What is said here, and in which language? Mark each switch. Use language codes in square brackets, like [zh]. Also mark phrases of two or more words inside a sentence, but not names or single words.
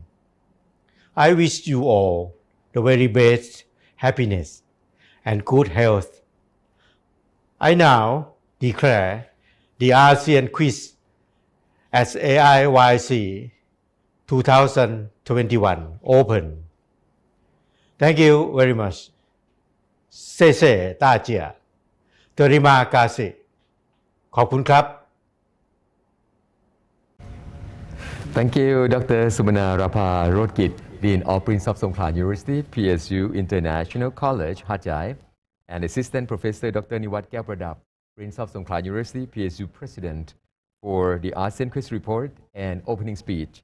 [en] I wish you all the very best happiness and good health. I now declare the ASEAN Quiz as AIYC 2021 open. Thank you very much. [zh] 谢谢大家 [ms] Terima kasih [th] ขอบคุณครับ [en] Thank you, Dr. Sumana Rapa Rodgit, Dean of Prince of Songkla University, PSU International College, Hat Yai, and Assistant Professor Dr. Niwat Kaepradap, Prince of Songkla University, PSU President, for the ASEAN Quiz Report and opening speech.